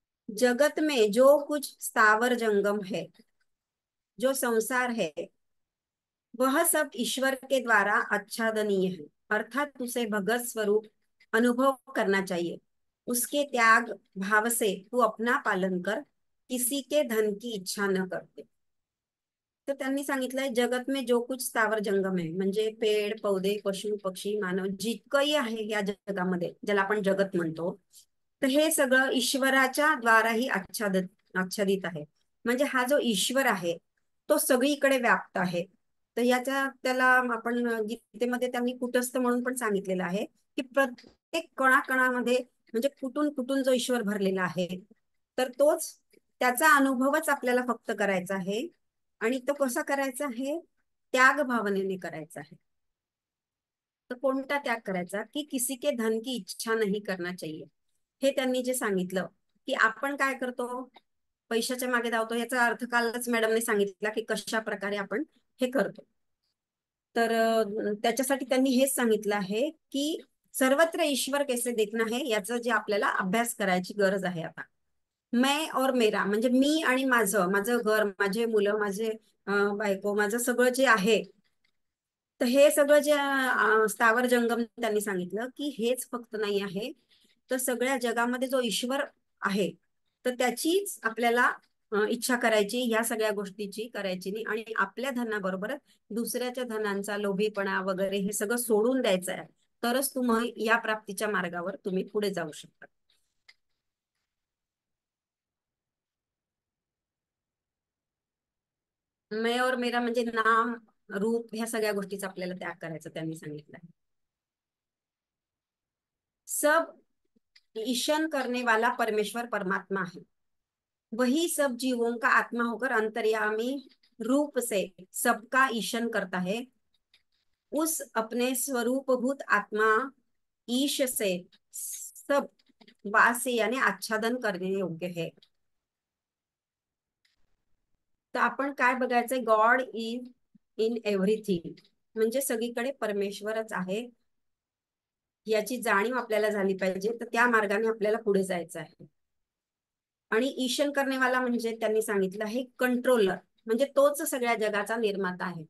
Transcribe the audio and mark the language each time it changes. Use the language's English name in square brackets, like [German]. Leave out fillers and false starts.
[Hindi] जगत में जो कुछ स्थावर जंगम है, जो संसार है, वह सब ईश्वर के द्वारा आच्छादनीय है, अर्थात उसे भगत स्वरूप अनुभव करना चाहिए. उसके त्याग भाव से तू अपना पालन कर, किसी के धन की इच्छा न करते. [Marathi] तर त्यांनी सांगितलंय [Hindi] जगत में जो कुछ स्थावर जंगम [Marathi] आहे, म्हणजे पेड पौधे, पशु पक्षी, मानव जितकंही आहे या जगामध्ये, ज्याला आपण जगत म्हणतो, तर हे सगळं ईश्वराच्या द्वाराही आच्छादित आहे. म्हणजे हा जो ईश्वर आहे तो सगळीकडे व्याप्त आहे. तर त्याला आपण गीतेमध्ये त्यांनी कुटस्थ म्हणून पण सांगितलेलं आहे, की प्रत्येक कणाकणामध्ये म्हणजे कुठून कुठून जो ईश्वर भरलेला आहे, तर तोच त्याचा अनुभवच आपल्याला फक्त करायचा आहे. आणि तो कसा करायचा आहे, त्याग भावनेने करायचा आहे. तर कोणता त्याग करायचा, की [Hindi] किसी के धन की इच्छा [Marathi] नाही [Hindi] करना चाहिए. [Marathi] हे त्यांनी जे सांगितलं, की आपण काय करतो, पैशाच्या मागे धावतो. याचा अर्थ कालच मॅडमने सांगितला की कशा प्रकारे आपण हे करतो. तर त्याच्यासाठी त्यांनी हेच सांगितलं आहे की सर्वत्र ईश्वर [Hindi] कैसे देखना है, [Marathi] याचं जे आपल्याला अभ्यास करायची गरज आहे आता. [Hindi] मैं और मेरा [Marathi] म्हणजे मी आणि माझं, माझं घर, माझे मुलं, माझे बायको, माझं सगळं जे आहे, तर हे सगळं जे स्थावर जंगम त्यांनी सांगितलं की हेच फक्त नाही आहे, तर सगळ्या जगामध्ये जो ईश्वर आहे तर त्याचीच आपल्याला इच्छा करायची, ह्या सगळ्या गोष्टीची करायची नाही. आणि आपल्या धनाबरोबर दुसऱ्याच्या धनांचा लोभीपणा वगैरे हे सगळं सोडून द्यायचं आहे, तरच तुम्ही या प्राप्तीच्या मार्गावर तुम्ही पुढे जाऊ शकता. [Hindi] मैं और मेरा [Marathi] म्हणजे नाम, रूप, ह्या सगळ्या गोष्टीचा आपल्याला त्याग करायचा त्यांनी सांगितलं. [Hindi] सब ईशन करने वाला परमेश्वर परमात्मा है, वही सब जीवों का आत्मा होकर अंतर्यामी रूप से सबका ईशन करता है. उस अपने स्वरूपभूत आत्मा ईश से सब वास यानी आच्छादन करने योग्य है. [Marathi] तर आपण काय बघायचंय, [English] God is in everything, [Marathi] म्हणजे सगळीकडे परमेश्वरच आहे याची जाणीव आपल्याला झाली पाहिजे. तर त्या मार्गाने आपल्याला पुढे जायचं आहे. आणि ईशन करणेवाला म्हणजे त्यांनी सांगितलं आहे कंट्रोलर, म्हणजे तोच सगळ्या जगाचा निर्माता आहे.